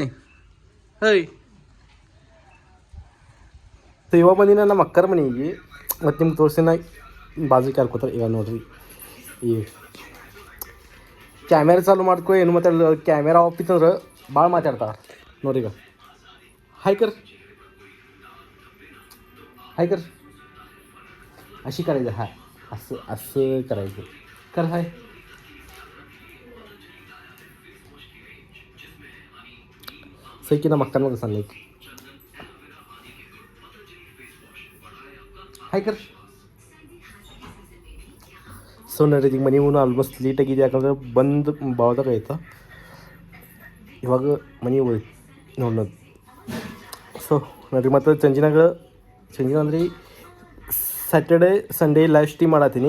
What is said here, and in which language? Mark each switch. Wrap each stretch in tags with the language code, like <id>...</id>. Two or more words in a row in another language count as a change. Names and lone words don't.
<kn>ಹೇಯ್ ಸೊ ಇವಾಗ ಬಂದಿನ ನಮ್ಮ ಅಕ್ಕರ ಮನೆಗೆ ಮತ್ತು ನಿಮ್ಗೆ ತೋರಿಸಿನ ಬಾಜು ಕರ್ಕೋತಾರೆ. ಈಗ ನೋಡ್ರಿ ಈ ಕ್ಯಾಮೆರಾ ಚಾಲು ಮಾಡ್ಕೊ ಏನು ಮಾತಾಡೋದು,</kn> <en>camera off</en> <kn>ಇತ್ತಂದ್ರೆ ಭಾಳ ಮಾತಾಡ್ತಾರೆ ನೋಡ್ರಿ.</kn> <mr>ಈಗ हाय कर अशी करायचं. हाय असं असं करायचं. कर हाय. सही की ना मक्कांमध्ये सांगले हाय कर.</mr> <kn>ಸೊ ನೋಡ್ರಿ ಈಗ ಮನೆ ಮುಂದೆ ಆಲ್ಮೋಸ್ಟ್ ಲೇಟಾಗಿದೆ, ಯಾಕಂದ್ರೆ ಬಂದು ಭಾವದಾಗ ಆಯ್ತಾ ಇವಾಗ ಮನೆ ಹೋಗಿ ನೋಡೋದು. ಸೊ ನೋಡ್ರಿ ಮತ್ತು ಸಂಜೆ ಅಂದ್ರೆ</kn> <en>Saturday Sunday live stream</en> <kn>ಮಾಡತ್ತೀನಿ.</kn>